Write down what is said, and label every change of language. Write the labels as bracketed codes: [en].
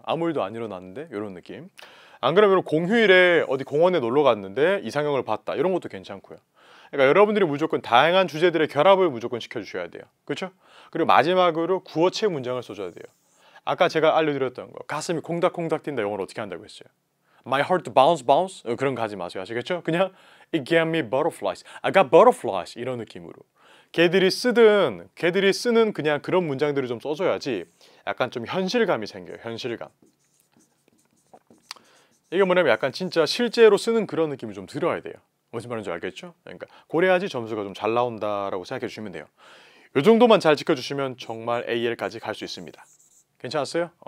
[ko] 아무 일도 안 일어났는데 이런 느낌. 안 그러면 공휴일에 어디 공원에 놀러 갔는데 이상형을 봤다. 이런 것도 괜찮고요. 그러니까 여러분들이 무조건 다양한 주제들의 결합을 무조건 시켜주셔야 돼요. 그렇죠? 그리고 마지막으로 구어체 문장을 써줘야 돼요. 아까 제가 알려드렸던 거 가슴이 콩닥콩닥 뛴다 영어로 어떻게 한다고 했어요? [en] My heart bounce bounce [ko] 그런 거 하지 마세요. 아시겠죠? 그냥 [en] It gave me butterflies. I got butterflies [ko] 이런 느낌으로 걔들이 쓰는 그냥 그런 문장들을 좀 써줘야지 약간 좀 현실감이 생겨요. 현실감. 이게 뭐냐면 약간 진짜 실제로 쓰는 그런 느낌이 좀 들어야 돼요. 무슨 말인지 알겠죠? 그러니까 그래야지 점수가 좀 잘 나온다라고 생각해 주시면 돼요. 이 정도만 잘 지켜주시면 정말 AL까지 갈 수 있습니다. 괜찮았어요?